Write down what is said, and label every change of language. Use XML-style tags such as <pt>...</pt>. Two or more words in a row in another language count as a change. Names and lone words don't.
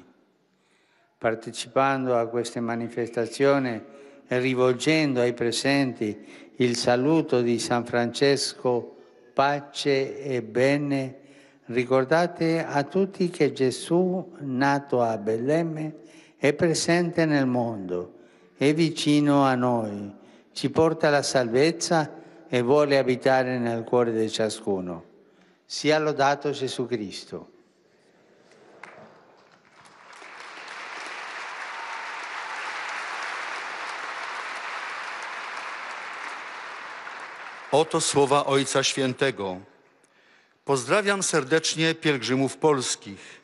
<it>Partecipando a queste manifestazioni e rivolgendo ai presenti il saluto di San Francesco, pace e bene, ricordate a tutti che Gesù, nato a Betlemme, è presente nel mondo, è vicino a noi, ci porta la salvezza e vuole abitare nel cuore di ciascuno. Sia lodato Gesù Cristo.</it> <pl>Oto słowa Ojca Świętego. Pozdrawiam serdecznie pielgrzymów polskich.</pl>